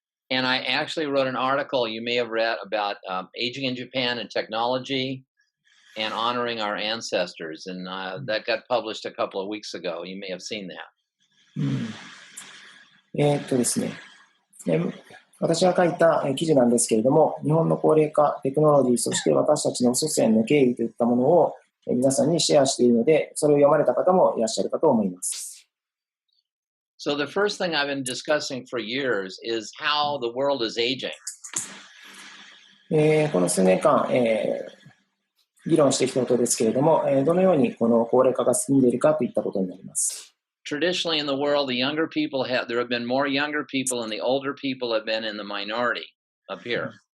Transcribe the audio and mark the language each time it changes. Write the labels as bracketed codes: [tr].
[en] And I actually wrote an article you may have read about aging in Japan and technology. And honoring our ancestors, and that got published a couple of weeks ago. You may have seen that. [ja] ですね、私が書いた記事なんですけれども、日本の高齢化、テクノロジー、そして私たちの祖先の経緯といったものを皆さんにシェアしているので、それを読まれた方もいらっしゃるかと思います。 [en] So the first thing I've been discussing for years is how the world is aging. [ja] この数年間、議論してきたことですけれども、どのようにこの高齢化が進んでいるかといったことになります。 [en] Traditionally in the world, there have been more younger people and the older people have been in the minority up here.